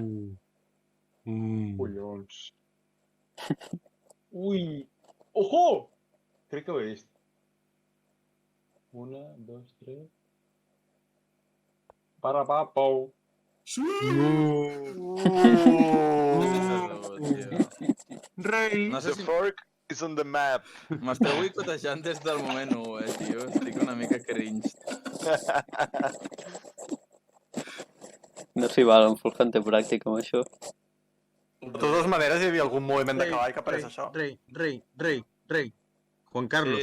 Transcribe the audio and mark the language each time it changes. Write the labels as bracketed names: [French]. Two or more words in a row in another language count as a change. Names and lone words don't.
[Catalan] Collons. Ui! Ojo! Crec que ho he vist. 1, 2, 3... Para, pa, pou. Sí! Rei. No sé [English] The [Catalan] si [English] fork is on the map. [Catalan] m'esteu boicotejant des del moment 1, tio. Estic una mica cringe. No s'hi val, en Fulhan té pràctica amb això. De totes maneres, hi havia algun moviment de cavall que apareix això. Rei. Juan Carlos,